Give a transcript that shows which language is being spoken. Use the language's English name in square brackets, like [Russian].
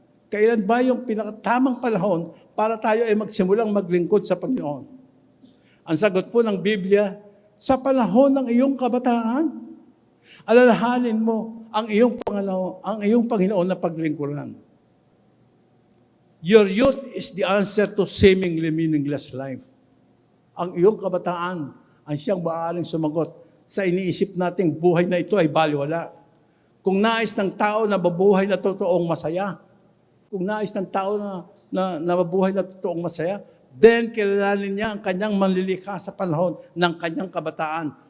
[Filipino] Kailan ba yung pinakatamang panahon para tayo ay magsimulang maglingkod sa Panginoon? Ang sagot po ng Biblia, sa panahon ng iyong kabataan, alalahanin mo ang iyong Panginoon na paglingkuran. [English] Your youth is the answer to seemingly meaningless life. [Filipino] Ang iyong kabataan ang siyang maaaring sumagot sa iniisip nating buhay na ito ay baliwala. Kung nais ng tao na mabuhay na totoong masaya, kung nais ng tao na mabuhay na totoong masaya, then kilalanin niya ang kanyang manlilikha sa panahon ng kanyang kabataan.